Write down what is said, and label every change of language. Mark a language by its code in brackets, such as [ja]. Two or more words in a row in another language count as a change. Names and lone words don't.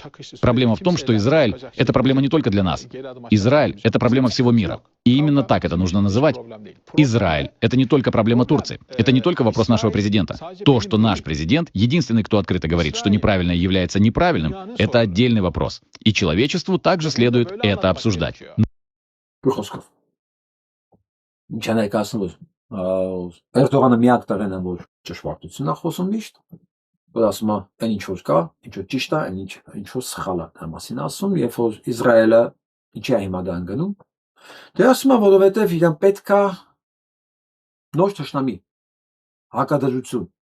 [ru] Проблема в том, что Израиль — это проблема не только для нас. Израиль — это проблема всего мира. И именно так это нужно называть. Израиль — это не только проблема Турции. Это не только вопрос нашего президента. То, что наш президент единственный, кто открыто говорит, что неправильное является неправильным, это отдельный вопрос. И человечеству также следует это обсуждать. [hy] Էրդողանը միակ տեղն է, որ ճշմարտությունն է խոսում միշտ, որ ասում է, այն ինչ որ կա, ինչ որ ճիշտ է, ինչ որ սխալ է, դա մասին ասում, երբ որ Իսրայելը ինչի է հիմա դա ընկնում, դե ասում է, որովհետև իրան պետք է նոր թշնամի, հակադրություն,